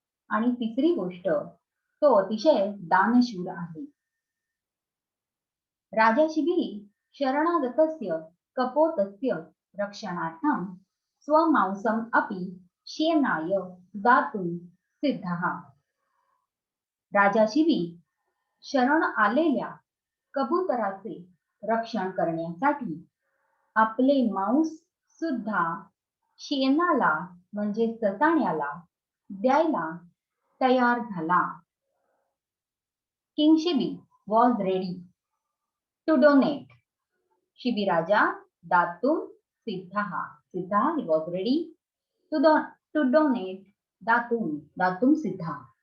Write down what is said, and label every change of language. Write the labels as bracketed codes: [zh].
[mr] आणि तिसरी गोष्ट, तो अतिशय दानशूर आहे. [sa] राजा शिबिः शरणागतस्य कपोतस्य रक्षणार्थं स्वमांसम् अपि शेनाय दातुं सिद्धः. [mr] राजा शिबी शरण आलेल्या कबुतराचे रक्षण करण्यासाठी आपले मांस सुद्धा शेणाला म्हणजे ससाण्याला द्यायला तयार झाला. [en] King Shibi was ready to donate. [sa] Shibi राजा दातुम सिद्धः. [en] सिद्धः, he was ready to donate [sa] datum siddha.